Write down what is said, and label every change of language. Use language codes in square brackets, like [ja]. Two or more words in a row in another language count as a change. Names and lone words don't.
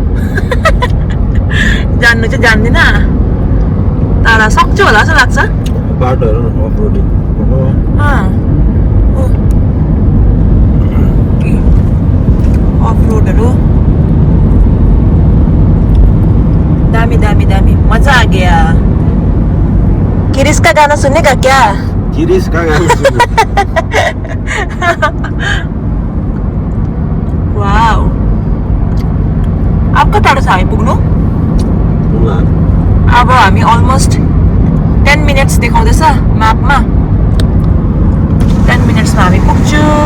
[ne] जान्नु चाहिँ जान्दिनँ, तर सक्छु होला जस्तो लाग्छ। बाटोहरू [en] off roading [ne] अफ रोडहरू दामी दामी दामी, [hi] मजा आ गया। किरिस का गाना सुनेगा क्या? किरिस का गाना सुन्नु। [ne] वाउ, अब कता टाढो छ हामी पुग्नु? अब हामी अलमोस्ट 10 मिनट्स देखाउँदैछ म्यापमा। 10 मिनट्समा हामी पुग्छु।